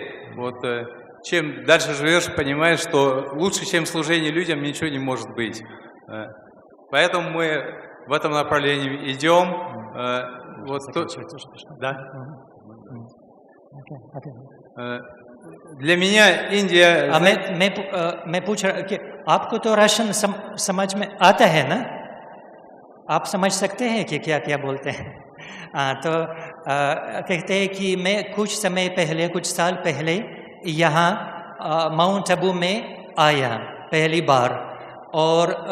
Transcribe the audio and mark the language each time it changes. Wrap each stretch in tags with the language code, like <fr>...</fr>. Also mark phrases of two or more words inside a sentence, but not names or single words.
<ru>Вот чем дальше живешь, понимаешь, что лучше, чем служение людям, ничего не может быть. Поэтому мы в этом направлении идем. Вот да. Для меня Индия...</ru> <hi>मैं पूछ रहा कि आपको तो राशन समझ में आता है ना? आप समझ सकते हैं कि क्या क्या बोलते हैं? तो कहते हैं कि मैं कुछ समय पहले, कुछ साल पहले यहाँ माउंट आबू में आया पहली बार, और</hi>